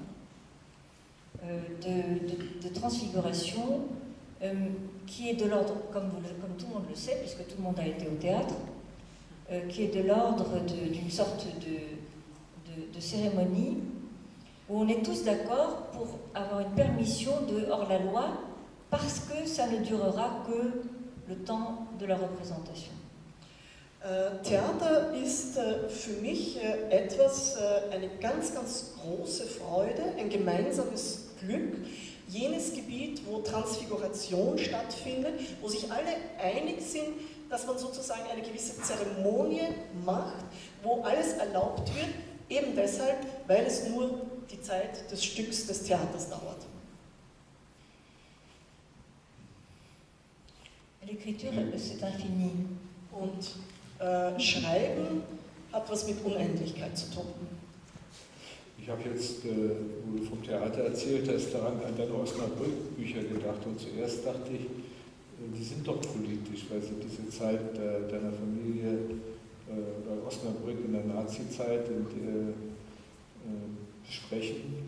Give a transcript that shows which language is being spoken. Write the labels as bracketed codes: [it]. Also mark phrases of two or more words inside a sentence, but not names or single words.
[fr] de transfiguration, qui est de l'ordre, comme tout le monde le sait, puisque tout le monde a été au théâtre, qui est de l'ordre d'une sorte de cérémonie où on est tous d'accord pour avoir une permission de hors-la-loi parce que ça ne durera que le temps de la représentation. [de] Theater ist für mich etwas, eine ganz, ganz große Freude, ein gemeinsames Glück, jenes Gebiet, wo Transfiguration stattfindet, wo sich alle einig sind, dass man sozusagen eine gewisse Zeremonie macht, wo alles erlaubt wird, eben deshalb, weil es nur die Zeit des Stücks des Theaters dauert. [fr] L'écriture, c'est infini. [de] Und Schreiben hat was mit Unendlichkeit zu tun. Ich habe jetzt, wo du vom Theater erzählt hast, daran an deine Osnabrück-Bücher gedacht und zuerst dachte ich, die sind doch politisch, weil sie diese Zeit deiner Familie bei Osnabrück in der Nazi-Zeit besprechen.